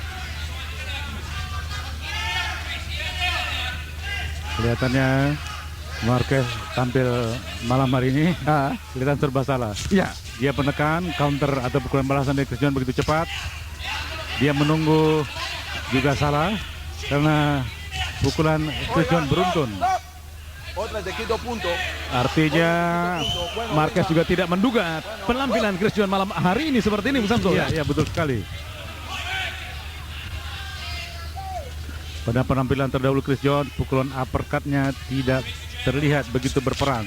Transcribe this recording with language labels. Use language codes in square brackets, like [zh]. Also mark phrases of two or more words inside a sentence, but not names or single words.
[id] Kelihatannya Marquez tampil malam hari ini kelihatan serba salah. Ya, Dia menekan counter atau pukulan balasan dari Chris John begitu cepat. Dia menunggu juga salah karena pukulan Chris John beruntun. Stop. [es] Otra vez te quito punto. [id] artinya Marquez juga tidak menduga penampilan Chris John malam hari ini seperti ini, Bu Samsul. Iya, betul sekali. Pada penampilan terdahulu Chris John, pukulan uppercut-nya tidak terlihat begitu berperang.